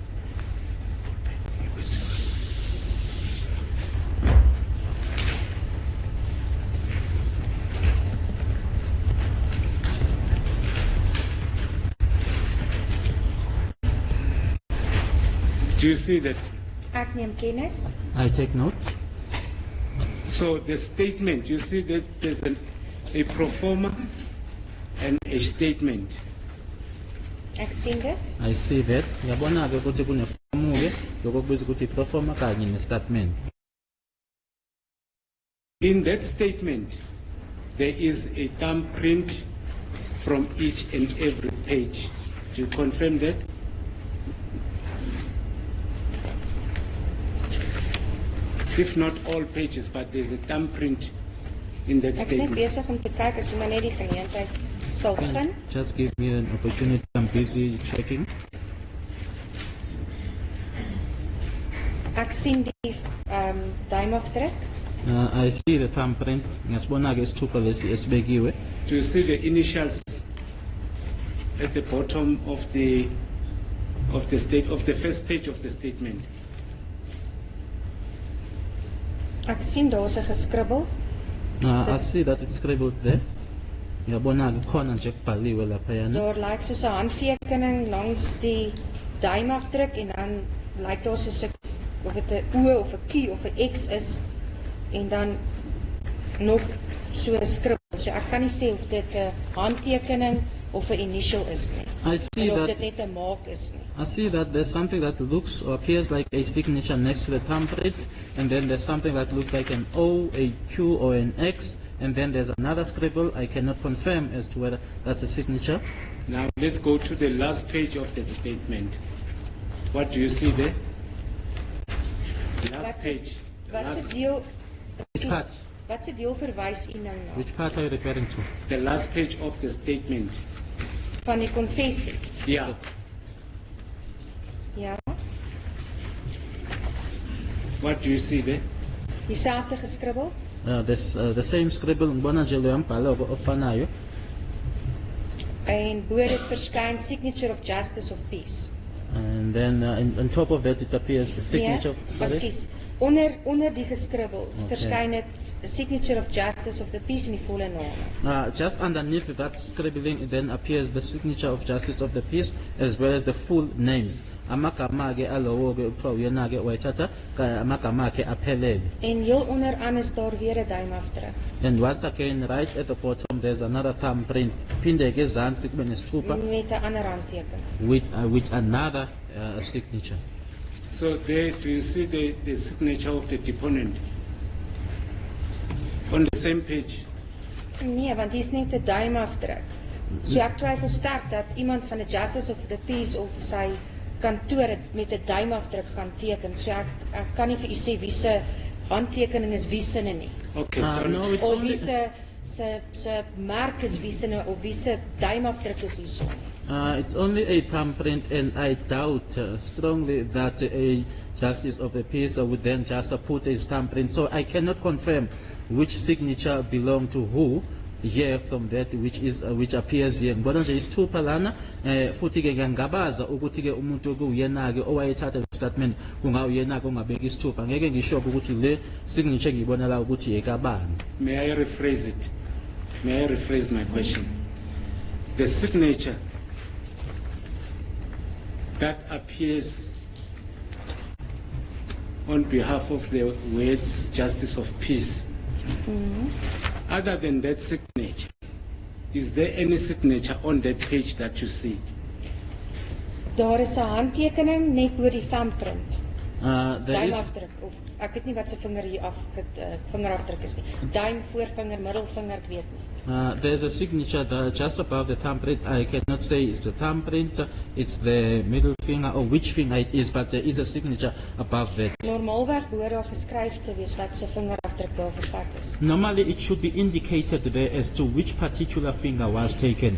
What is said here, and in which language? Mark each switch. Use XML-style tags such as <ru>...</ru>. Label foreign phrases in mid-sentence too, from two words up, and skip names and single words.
<en>Do you see that?</en> <af>Ek neem kennis.</af> <en>I take notes. So the statement, you see that there's a pro forma and a statement.</en> <af>Ek sien dit.</af> <en>I see that.</en> <zu>Ngiyabona ke ukuthi kune form ke lokubizwa ukuthi performer kanye ne statement.</zu> <en>In that statement, there is a thumbprint from each and every page. Do you confirm that? If not all pages, but there's a thumbprint in that</en> <af>Ek is net</af> <en>statement.</en> <af>besig om te kyk as jy maar net die geleentheid sal gun.</af> <en>Just give me an opportunity. I'm busy checking.</en> <af>Ek sien die duimafdruk.</af> <en>I see the thumbprint.</en> <zu>Ngiyasibona ke isithupha lesi esibekiwe.</zu> <en>Do you see the initials at the bottom of the first page of the statement?</en> <af>Ek sien daar's 'n geskribbel.</af> <en>I see that it's scribbled there.</en> <zu>Ngiyabona ke khona nje kubhaliwe lapha yana.</zu> <af>Daar lyk soos 'n handtekening langs die duimafdruk en dan lyk daar soos 'n of dit 'n O of 'n Q of 'n X is en dan nog so 'n skribbel. So ek kan nie sê of dit 'n handtekening of 'n initial is nie.</af> <en>I see</en> <af>En of</af> <en>that.</en> <af>dit net 'n maak is nie.</af> <en>I see that there's something that looks or appears like a signature next to the thumbprint, and then there's something that looks like an O, a Q, or an X, and then there's another scribble. I cannot confirm as to whether that's a signature. Now let's go to the last page of that statement. What do you see there? Last page.</en> <af>Watse deel</af> <en>Which part?</en> <af>Watse deel verwys u nou na?</af> <en>Which part are you referring to? The last page of the statement.</en> <af>Van die konfessie.</af> <en>Yeah.</en> <af>Ja.</af> <en>What do you see there?</en> <af>Dieselfde geskribbel.</af> <en>There's the same scribble.</en> <zu>Ngibona nje lo mbhalo ofanayo.</zu> <af>En bo dit verskyn</af> <en>signature of justice of peace. And then on top of that it appears the signature. Sorry?</en> <af>Ekskuus. Onder die geskribbels verskyn dit</af> <en>the signature of Justice of the Peace</en> <af>in die volle name.</af> <en>Just underneath that scribbling, then appears the signature of Justice of the Peace as well as the full names.</en> <zu>Amagama ke alowo ke kuthiwa uyena ke wayithatha amagama akhe aphelele.</zu> <af>En heel onderaan is daar weer 'n duimafdruk.</af> <en>And once again, right at the bottom, there's another thumbprint.</en> <zu>Phinde ke ezantsi kube nesithupha</zu> <af>Met 'n ander handteken.</af> <en>with another signature. So there, do you see the signature of the deponent on the same page?</en> <af>Nee, want hier's net 'n duimafdruk. So ek twyfel sterk dat iemand van die Justice of the Peace of sy kantoor het met 'n duimafdruk gaan teken. So ek kan nie vir u sê wie se handtekening is wie se nie.</af> <en>Okay, so No, it's</en> <af>Of wie</af> <en>only,</en> <af>se merk is wie se of wie se duimafdruk is hierso.</af> <en>it's only a thumbprint, and I doubt strongly that a Justice of the Peace would then just put a thumbprint. So I cannot confirm which signature belonged to who here from that which appears here.</en> <zu>Ngibona nje isithupha lana futhi ke ngiyangabaza ukuthi ke umuntu ke uyena ke owayethatha statement kungawuyena ke ongabeka isithupha. Ngeke ngisho ukuthi le signature ngibona la ukuthi ekabani.</zu> <en>may I rephrase it? May I rephrase my question? The signature that appears on behalf of the words Justice of Peace, other than that signature, is there any signature on that page that you see?</en> <af>Daar is 'n handtekening net bo die thumbprint.</af> <en>There is</en> <af>Duimafdruk of ek weet nie wat se vinger hier af vingerafdruk is nie. Duim, voorvinger, middelvinger, ek weet nie.</af> <en>there's a signature just above the thumbprint. I cannot say it's the thumbprint, it's the middle finger, or which finger it is, but there is a signature above that.</en> <af>Normaalweg behoort daar geskryf te wees wat se vingerafdruk daar gevat is.</af> <en>Normally it should be indicated there as to which particular finger was taken.</en>